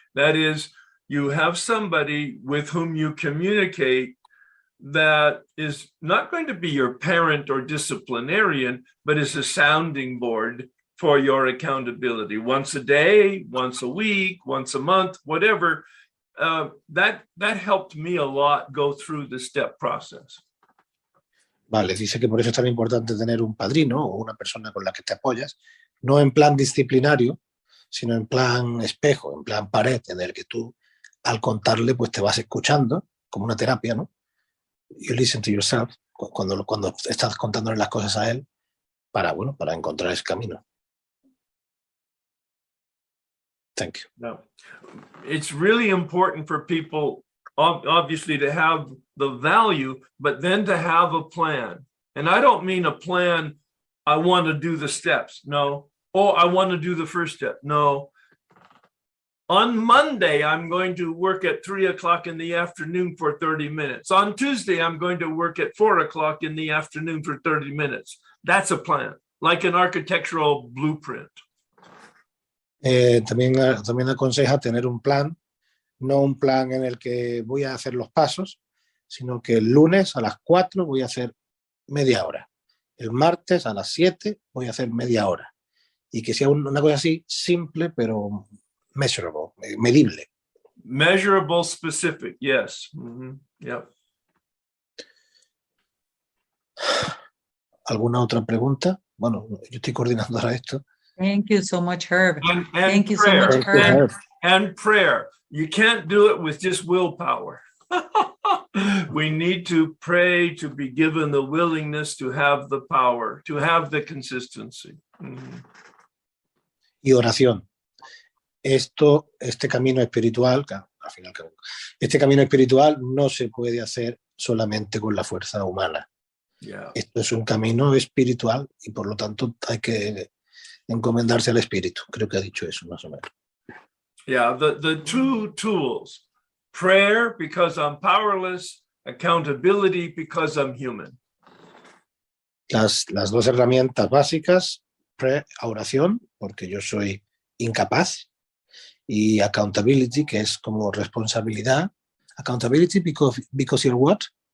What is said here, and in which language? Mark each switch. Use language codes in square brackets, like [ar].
[en] That is, you have somebody with whom you communicate that is not going to be your parent or disciplinarian, but is a sounding board for your accountability. Once a day, once a week, once a month, whatever. That helped me a lot go through the step process. [es] Vale, dice que por eso es tan importante tener un padrino o una persona con la que te apoyas, no en plan disciplinario, sino en plan espejo, en plan pared, en el que tú al contarle pues te vas escuchando, como una terapia, ¿no? [en] You listen to yourself [es] cuando estás contándole las cosas a él para encontrar ese camino. [en] Thank you. No. It's really important for people, obviously, to have the value, but then to have a plan. And I don't mean a plan, I want to do the steps. No. Oh, I want to do the first step. No. On Monday, I'm going to work at 3 o'clock in the afternoon for 30 minutes. On Tuesday, I'm going to work at 4 o'clock in the afternoon for 30 minutes. That's a plan, like an architectural blueprint. [es] También aconseja tener un plan, no un plan en el que voy a hacer los pasos, sino que el lunes a las 4 voy a hacer media hora. El martes a las 7 voy a hacer media hora. Y que sea una cosa así, simple, pero measurable, medible. [en] Measurable, specific, yes. Mm-hmm. Yep. [es] ¿Alguna otra pregunta? Bueno, yo estoy coordinando ahora esto. [en] Thank you so much, Herb. And Thank you so prayer. much, Herb. And prayer. You can't do it with just willpower. We need to pray to be given the willingness to have the power, to have the consistency. Mm-hmm. [es] Y oración. Este camino espiritual, al final, este camino espiritual no se puede hacer solamente con la fuerza humana. Yeah. Esto es un camino espiritual y por lo tanto hay que encomendarse al espíritu. Creo que ha dicho eso más o menos. [en] Yeah, the two tools, prayer because I'm powerless, accountability because I'm human. [es] Las dos herramientas básicas, oración, porque yo soy incapaz, y accountability, que es como responsabilidad. [en] Accountability because you're what?